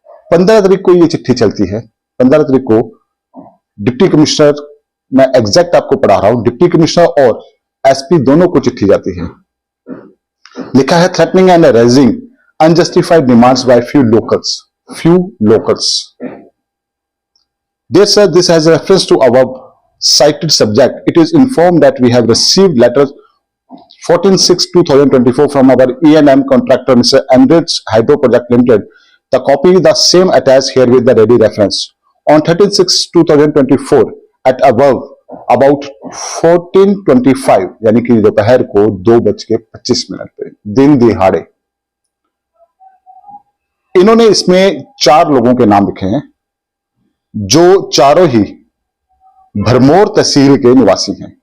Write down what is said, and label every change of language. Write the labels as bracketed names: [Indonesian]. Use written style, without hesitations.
[Hindi] 15 तारीख को ये चिट्ठी चलती है। 15 तारीख को डिप्टी कमिश्नर, [English] मैं एग्जैक्ट आपको पढ़ा रहा हूं, [Hindi] डिप्टी कमिश्नर और एसपी दोनों को चिट्ठी जाती है। लिखा है [English] Threatening and raising unjustified demands by few locals. Dear sir, this has reference to above cited subject. It is informed that we have received letters 14/6/2024 from our E&M contractor, Mr. Andrets Hydro Project Limited. The copy is the same attached here with the ready reference. On 13/6/2024 at about 14:25 [Hindi] यानी कि दोपहर को 2:25 पे दिन दिहाड़े इन्होंने इसमें 4 लोगों के नाम लिखे हैं जो चारों ही भरमौर तहसील के निवासी हैं।